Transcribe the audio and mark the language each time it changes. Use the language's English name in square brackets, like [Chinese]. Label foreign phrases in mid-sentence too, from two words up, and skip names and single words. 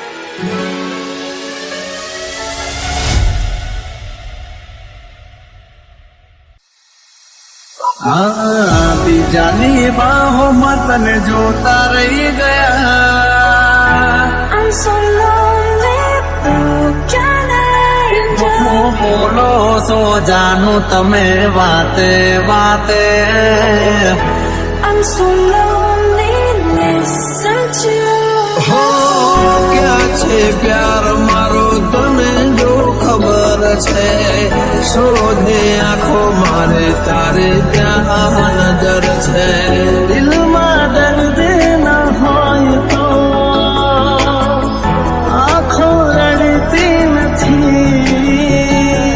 [Gujarati] બીજાની બાહોમાં તને જોતા રહી ગયા. [English] I'm so lonely, broken angel. [Gujarati] બોલો સો જાનું તમે વાતે વાતે. [English] I'm so lonely, listen to. [Gujarati] હો ક્યાં છે પ્યાર મારો તને જો ખબર છે. શોધે આંખો મારે તારે ત્યાં નજર છે. દિલમાં દર્દ ના હોય તો આંખો રડતી નથી.